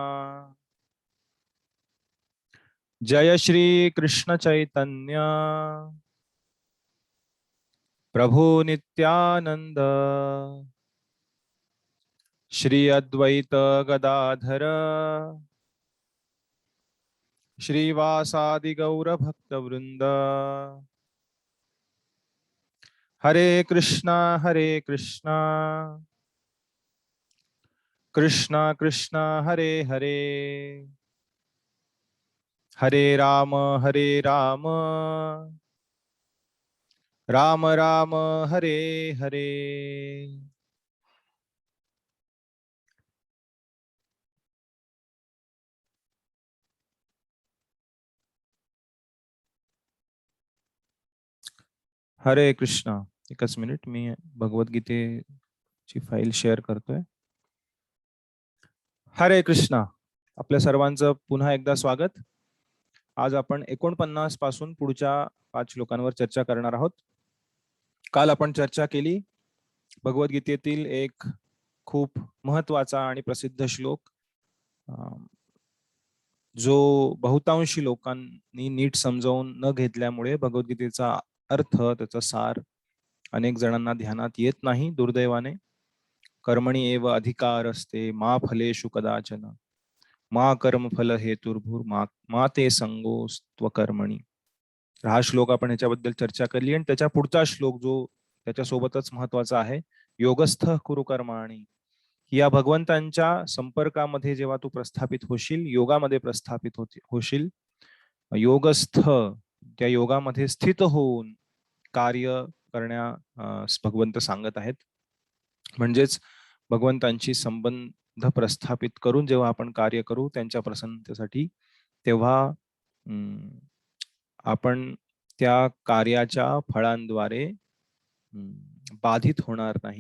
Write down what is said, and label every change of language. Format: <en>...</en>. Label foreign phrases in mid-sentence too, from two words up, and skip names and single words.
<sa>जय श्री कृष्ण चैतन्य प्रभु नित्यानंद श्री अद्वैत गदाधर श्रीवासादि गौर भक्तवृंद. हरे कृष्णा कृष्णा कृष्णा हरे हरे, हरे राम राम राम हरे हरे. हरे कृष्णा.</sa> <mr>एकच मिनिट, मी भगवद्गीतेची फाईल शेअर करतोय.</mr> <sa>हरे कृष्णा.</sa> <mr>आपल्या सर्वांचं पुन्हा एकदा स्वागत. आज आपण 49 पासून पुढच्या 5 श्लोकांवर चर्चा करणार आहोत. काल आपण चर्चा केली भगवद्गीतेतील एक खूप महत्वाचा आणि प्रसिद्ध श्लोक, जो बहुतांशी लोकांनी नीट समजावून न घेतल्यामुळे भगवद्गीतेचा अर्थ, त्याचा सार अनेक जणांना ध्यानात येत नाही दुर्दैवाने.</mr> <sa>कर्मणी एव अधिकार असते मा फलेषु कदाचन मा कर्म फल हेतुर्भूर मा ते संगोस्त्व कर्मणी.</sa> <mr>हा श्लोक आपण याच्याबद्दल चर्चा केली. आणि त्याच्या पुढचा श्लोक जो त्याच्यासोबतच महत्वाचा आहे,</mr> <sa>योगस्थ कुरु कर्माणि.</sa> <mr>या भगवंतांच्या संपर्कामध्ये जेव्हा तू प्रस्थापित होशील, योगामध्ये प्रस्थापित होशील, योगस्थ त्या योगामध्ये स्थित होऊन कार्य करण्यास भगवंत सांगत आहेत. म्हणजेच भगवंतांची संबंध प्रस्थापित करून जेव्हा आपण कार्य करू त्यांच्या प्रसन्नतेसाठी, तेव्हा आपण त्या कार्याच्या फळांद्वारे बाधित होणार नाही.</mr>